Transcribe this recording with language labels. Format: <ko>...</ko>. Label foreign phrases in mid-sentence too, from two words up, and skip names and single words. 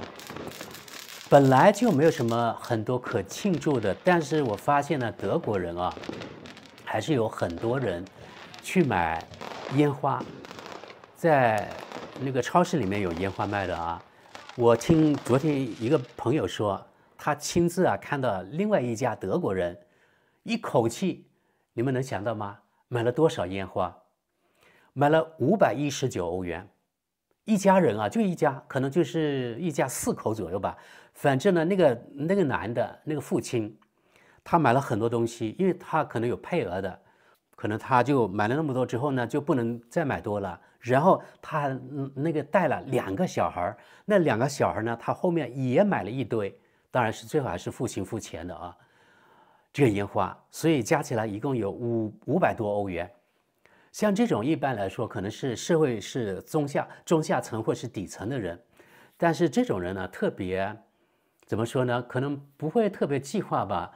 <zh>本來就沒有什麼很多可慶祝的，但是我發現呢德國人啊還是有很多人去買煙花，在那個超市裡面有煙花賣的啊。我聽昨天一個朋友說，他親自啊看到另外一家德國人一口氣，你們能想到嗎？買了多少煙花？買了519歐元，一家人啊，就一家，可能就是一家4口左右吧。反正呢，那个男的那个父親，他買了很多東西，因為他可能有配額的，可能他就買了那麼多之後呢，就不能再買多了。然後他那個帶了2個小孩，那2個小孩呢，他後面也買了一堆，當然是最後還是父親付錢的啊。這個煙花，所以加起來一共有500多歐元。像這種一般來說，可能是社會是中下層或是底層的人，但是這種人呢，特別怎麼說呢？可能不會特別計劃吧。</zh>